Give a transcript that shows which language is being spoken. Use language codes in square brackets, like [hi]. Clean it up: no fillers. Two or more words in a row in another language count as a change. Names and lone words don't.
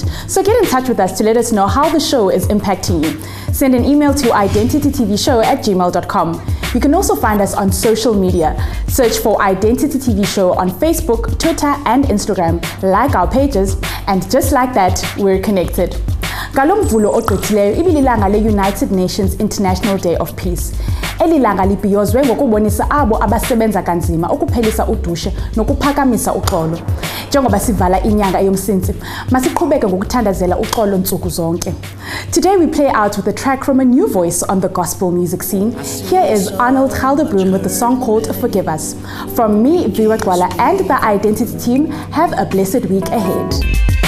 [en] So get in touch with us to let us know how the show is impacting you. Send an email to identitytvshow@gmail.com. You can also find us on social media. Search for i-Dentity TV Show on Facebook, Twitter and Instagram. Like our pages, and just like that, we're connected. [zu] Galomvulo ogqithileyo ibililanga le-United Nations International Day of Peace. Eli langa libhiyozwe ngokubonisa abo abasebenza kanzima ukuphelisa udushe nokuphakamisa uxolo. Njengoba sivala inyanga yomsintsi, masiqhubeke ngokuthandazela uxolo nsuku zonke. [en] Today we play out with a track from a new voice on the gospel music scene. Here is Arnold Gelderbloem with the song called Forgive Us. From me, Viwa Gwala, and the i-Dentity team, have a blessed week ahead.